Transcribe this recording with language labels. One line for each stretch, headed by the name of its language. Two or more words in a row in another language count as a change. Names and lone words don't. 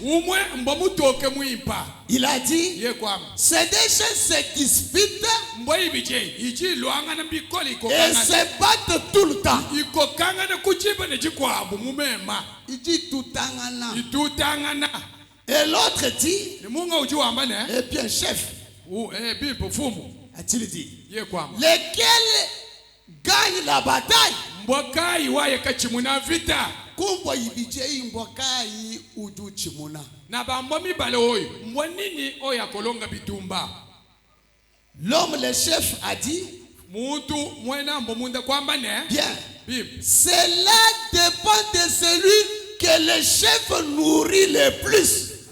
French: Il a dit, ces deux chiens se disputent et se battent tout le temps. Il dit tout tangana. Et l'autre dit, eh bien chef, a-t-il dit, lequel gagne la bataille?
Lunda: Kumbo ibijei mbokai uju chimuna.
French: L'homme, le chef, a dit, bien, cela dépend de celui que le chef nourrit le plus.